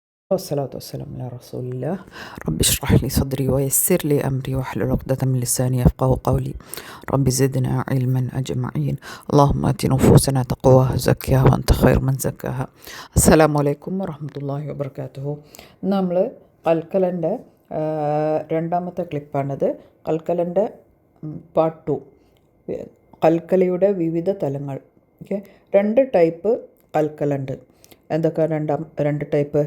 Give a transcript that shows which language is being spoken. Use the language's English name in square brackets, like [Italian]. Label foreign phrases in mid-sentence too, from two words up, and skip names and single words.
[Arabic] والصلاة والسلام على رسول الله. رب اشرح لي صدري ويسر لي أمري واحلل عقدة من لساني يفقهوا قولي. رب زدنا علما أجمعين. اللهم آت نفوسنا تقواها زكها وأنت خير من زكاها. السلام عليكم ورحمة الله وبركاته. [Malayalam] നമ്മൾ കൽക്കലൻ്റെ രണ്ടാമത്തെ ക്ലിപ്പാണിത്. കൽക്കലൻ്റെ പാർട്ട് 2, കൽക്കലയുടെ വിവിധ തലങ്ങൾ. ഓക്കെ, 2 ടൈപ്പ് കൽക്കലുണ്ട്. എന്തൊക്കെ രണ്ട് ടൈപ്പ്?